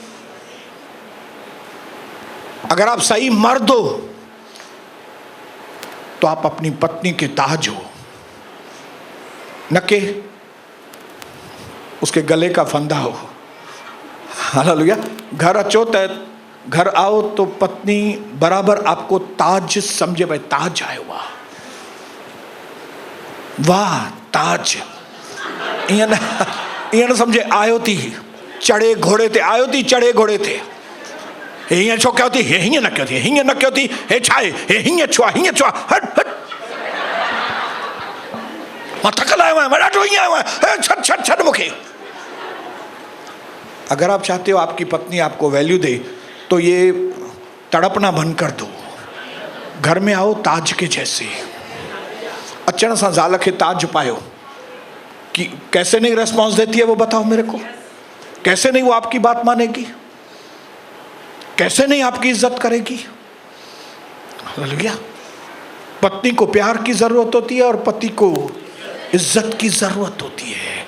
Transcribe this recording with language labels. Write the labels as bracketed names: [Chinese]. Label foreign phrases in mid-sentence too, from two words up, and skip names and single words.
[Urdu] اگر آپ صحیح مرد ہو تو آپ اپنی پتنی کے تاج ہو، نہ کہ اس کے گلے کا پھندا ہو. हालेलुया। [Sindhi] घर अचो [Urdu] تو گھر آؤ تو پتنی برابر آپ کو تاج سمجھے، بھائی [Sindhi] ताज आयो, [Urdu] واہ تاج. [Sindhi] ईअं न समझे आयो थी चढ़े घोड़े ते, आयो थी चढ़े घोड़े ते। हे हीअं छो कयो थी, हे हीअं न कयो थी, हीअं न कयो थी, हे छा आहे, हे हीअं छो आहे, हीअं छो आहे, हट हट, मां थकल आयो आहियां, मां ॾाढो हीअं आयो आहियां, छॾ छॾ छॾ मूंखे। [Urdu] اگر آپ چاہتے ہو آپ کی پتنی آپ کو ویلیو دے تو یہ تڑپنا بند کر دو. گھر میں آؤ تاج کے جیسے. [Sindhi] अचण सां ज़ाल खे ताज पायो। [Urdu] کہ کیسے نہیں ریسپانس دیتی ہے وہ بتاؤ میرے کو، کیسے نہیں وہ آپ کی بات مانے گی، کیسے نہیں آپ کی عزت کرے گی. हालेलुया। پتنی کو پیار کی ضرورت ہوتی ہے اور پتی کو عزت کی ضرورت ہوتی ہے.